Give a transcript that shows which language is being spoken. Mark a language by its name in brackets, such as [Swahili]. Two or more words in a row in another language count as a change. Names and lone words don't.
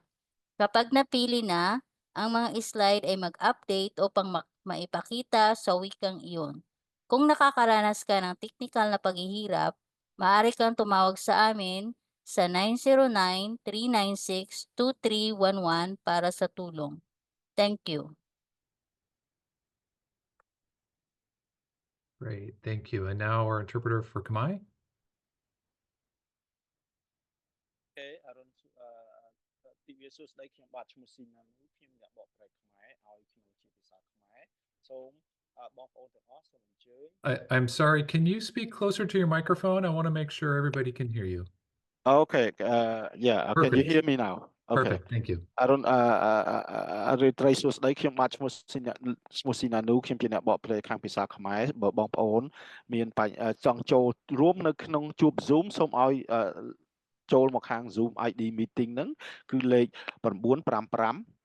[Filipino] Kapag napili na, ang mga slide ay mag-update upang maipakita sa wikang iyon. Kung nakakaranas ka ng technical na paghihirap, maaari kang tumawag sa amin sa 909-396-2311 para sa tulong. [English] Thank you. Great, thank you. And now our interpreter for Khmer. [Khmer] Okay, ទិវាសួស្តីខ្ញុំបាទឈ្មោះស៊ីណានូខ្ញុំអ្នកបកប្រែខ្មែរឲ្យខ្ញុំជាភាសាខ្មែរសូមបងប្អូនទាំងអស់សូមអញ្ជើញ [English] I'm sorry, can you speak closer to your microphone? I want to make sure everybody can hear you. Okay, yeah, can you Perfect. hear me now? Okay. Perfect, thank you. [Khmer] រីត្រីសួស្តីខ្ញុំបាទឈ្មោះស៊ីណានូខ្ញុំជាអ្នកបកប្រែខាងភាសាខ្មែរបើបងប្អូនមានចង់ចូលរួមនៅក្នុងជួប Zoom សូមឲ្យចូលមកខាង [English] Zoom ID meeting [Khmer] ហ្នឹងគឺលេខ955